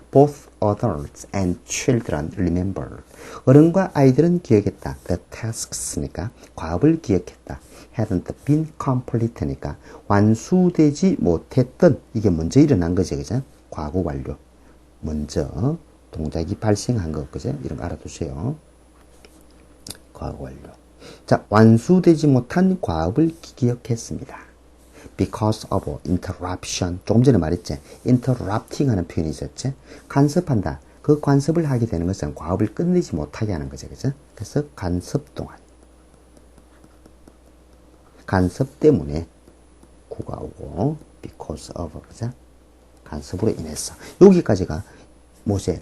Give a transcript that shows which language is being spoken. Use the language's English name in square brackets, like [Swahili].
[English] Both adults and children remember. [Korean] 어른과 아이들은 기억했다. [English] The tasks [Korean] 니까 과업을 기억했다. [English] hadn't been complete [Korean] 니까 완수되지 못했던, 이게 먼저 일어난 거죠. 그죠? 과거 완료. 먼저 동작이 발생한 것. 그죠? 이런 거 알아두세요. 과거 완료. 자, 완수되지 못한 과업을 기억했습니다. [English] because of interruption. [Korean] 조금 전에 말했지. interrupting 하는 표현이 있었지. 간섭한다. 그 간섭을 하게 되는 것은 과업을 끝내지 못하게 하는 거죠. 그죠? 그래서 간섭 동안. 간섭 때문에 구가 오고 [English] because of. [Korean] 그죠? 간섭으로 인해서. 여기까지가 뭐지?